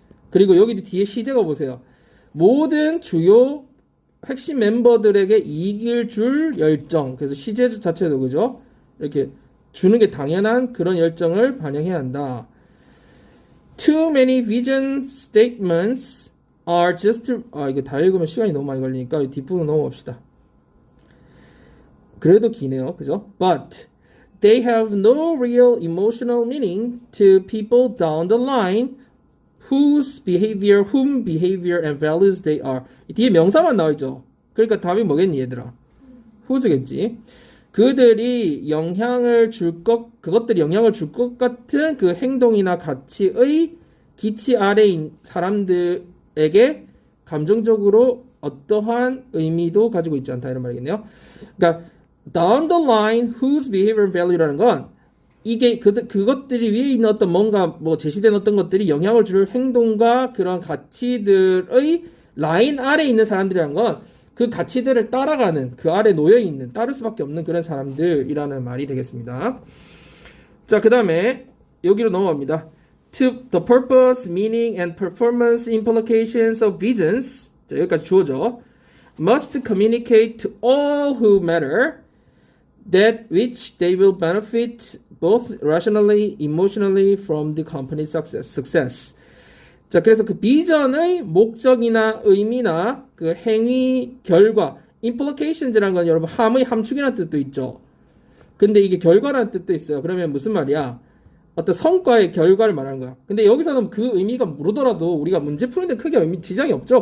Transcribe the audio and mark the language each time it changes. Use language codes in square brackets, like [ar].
[ko] 그리고 여기 뒤에 시제가 보세요. 모든 주요 핵심 멤버들에게 이익을 줄 열정. 그래서 시제 자체도 그죠? 이렇게 주는 게 당연한 그런 열정을 반영해야 한다. [en] Too many vision statements are just [ko] 이거 다 읽으면 시간이 너무 많이 걸리니까 뒷부분 넘어갑시다. 그래도 기네요. 그죠? [en] But they have no real emotional meaning to people down the line whom behavior and values they are. [ko] 뒤에 명사만 나와있죠. 그러니까 답이 뭐겠니 얘들아? who's겠지. 그것들이 영향을 줄 것 같은 그 행동이나 가치의 기치 아래인 사람들에게 감정적으로 어떠한 의미도 가지고 있지 않다 이런 말이겠네요. 그러니까 [en] down the line whose behavior and value [ko] 라는 건 이게 그것들이 위에 있는 어떤 뭔가 뭐 제시된 어떤 것들이 영향을 줄 행동과 그런 가치들의 라인 아래에 있는 사람들이란 건 그 가치들을 따라가는 그 아래 놓여 있는 따를 수밖에 없는 그런 사람들이라는 말이 되겠습니다. 자, 그 다음에 여기로 넘어갑니다. [en] To the purpose, meaning, and performance implications of visions. [ko] 자, 여기까지 주어져. [en] Must communicate to all who matter that which they will benefit both rationally, emotionally from the company's success. [ko] 자, 그래서 그 비전의 목적이나 의미나 그 행위, 결과, implications라는 건 여러분 함의 함축이라는 뜻도 있죠. 근데 이게 결과라는 뜻도 있어요. 그러면 무슨 말이야? 어떤 성과의 결과를 말하는 거야. 근데 여기서는 그 의미가 모르더라도 우리가 문제 푸는데 크게 지장이 없죠.